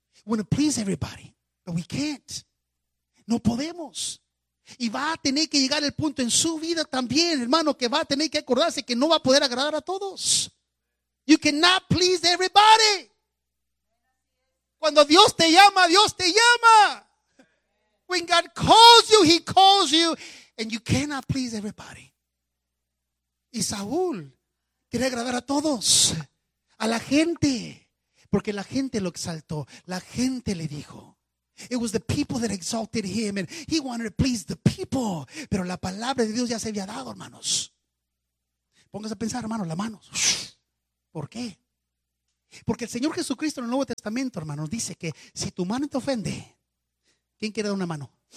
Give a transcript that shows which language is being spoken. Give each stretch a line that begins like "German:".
English: We want to please everybody, but we can't.
Spanish: No podemos. Y va a tener que llegar el punto en su vida también, hermano, que va a tener que acordarse que no va a poder agradar a todos.
English: You cannot please everybody.
Spanish: Cuando Dios te llama, Dios te llama.
English: When God calls you, He calls you. And you cannot please everybody.
Spanish: Y Saúl quería agradar a todos, a la gente, porque la gente lo exaltó, la gente le dijo.
English: It was the people that exalted him, and he wanted to please the people.
Spanish: Pero la palabra de Dios ya se había dado, hermanos. Póngase a pensar, hermanos, las manos. ¿Por qué? Porque el Señor Jesucristo en el Nuevo Testamento, hermanos, dice que si tu mano te ofende, ¿quién quiere dar una mano?